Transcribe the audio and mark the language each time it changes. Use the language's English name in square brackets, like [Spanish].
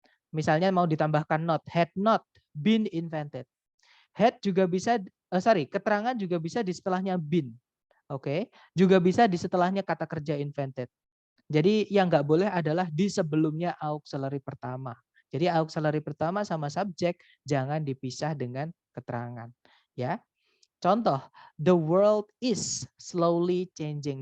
[Indonesian] Misalnya mau ditambahkan not, [English] had not been invented. [Indonesian] Had juga bisa, keterangan juga bisa di setelahnya been. Oke, juga bisa di setelahnya kata kerja invented. Jadi yang nggak boleh adalah di sebelumnya auxiliary pertama. Jadi auxiliary pertama sama subjek jangan dipisah dengan keterangan. Ya, contoh, [English] the world is slowly changing.